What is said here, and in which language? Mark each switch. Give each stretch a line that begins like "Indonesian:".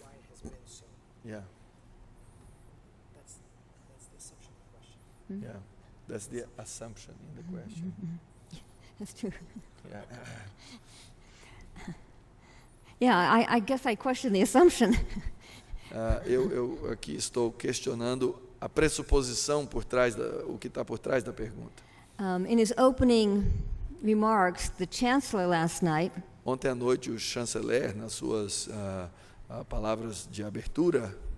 English: Why it has been so? Yeah, That's the assumption of the question. yeah. That's the assumption in the question. That's true. Yeah. Yeah, I guess I question the assumption.
Portuguese: Eu aqui estou questionando a pressuposição por trás o que está por trás da pergunta.
English: In his opening remarks, the chancellor last night
Portuguese: Ontem à noite, o chanceler, nas suas palavras de abertura,